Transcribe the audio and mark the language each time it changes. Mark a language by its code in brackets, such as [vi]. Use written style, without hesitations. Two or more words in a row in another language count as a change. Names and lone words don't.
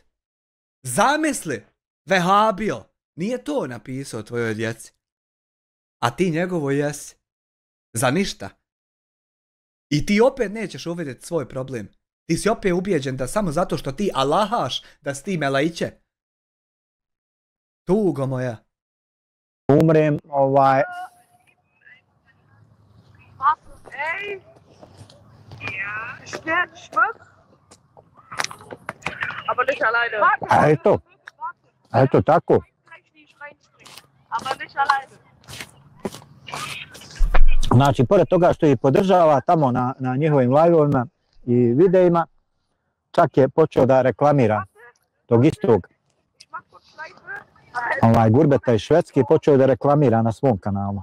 [bs] Zamisli, vehabio, nije to napisao tvojoj djeci, a ti njegovo jesi. Za ništa. I ti opet nećeš uvidjeti svoj problem. Ti si opet ubijeđen da samo zato što ti Allahaš da si ti melaiće. Tugo moja. Umrem, Ey! [de] Ja, schwimmt. Aber nicht alleine. [bs] Eto tako. [de] Aber nicht alleine. [bs] Znači, pored toga što ih podržava tamo na njihovim live-ovima i videima, čak je počeo da reklamira tog istog Gurbeta iz Švedske, počeo da reklamira na svom kanalu.